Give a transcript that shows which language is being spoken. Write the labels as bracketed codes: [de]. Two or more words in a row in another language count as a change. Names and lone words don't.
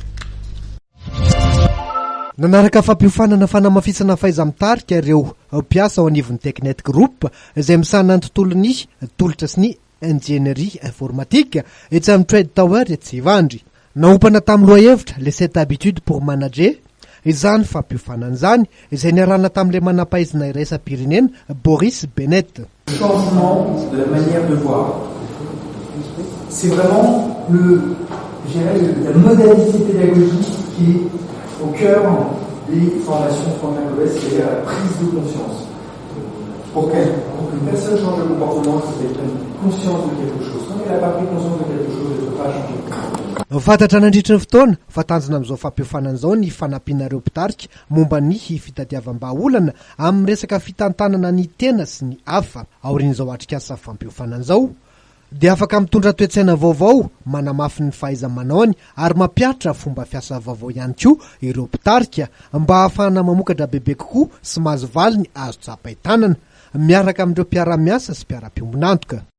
[mg] Nanaraka fampiofanana fanamafisana fahaiza-mitarika ireo mpiasa ao anivon'ny Technet Group izay misana ny tontolon'ny tolotra sy ny [fr] ingénierie informatique [mg] etsy amin'ny Trade Tower etsy Ivandry. Naompana tamin'ny lohahevitra [fr] les 7 habitudes pour manager [mg] izany fampiofanana izany izay niarahana tamin'ilay manam-pahaizana iraisam-pirenena Boris Bennett. [fr] Changement de la manière de voir. C'est vraiment la modalité pédagogique qui est au cœur des formations franco-anglaises, c'est-à-dire la prise de conscience. Pour qu'une personne change de comportement, c'est qu'elle prenne conscience de quelque chose. Quand elle n'a pas pris conscience de quelque chose, elle ne peut pas changer. [mg] Fantatra nandritry ny fotoana fa tanjona amin'izao fampiofanana izao ny fanampianareo mpitarika momba ny fitadiavam-baolana amin'ny resaka fitantanana ny tena sy ny hafa. Aorian'izao atrikasa fampiofanana izao dia afaka mitondra toe-tsaina vaovao, manamafy ny fahaiza-manaony ary mampiatra fomba fiasa vaovao ihany koa ireo mpitarika mba ahafahana mamokatra bebe kokoa sy mahazo valy ny azo tsapain-tanana miaraka amin'ireo mpiara-miasa sy mpiara-piombonantoka.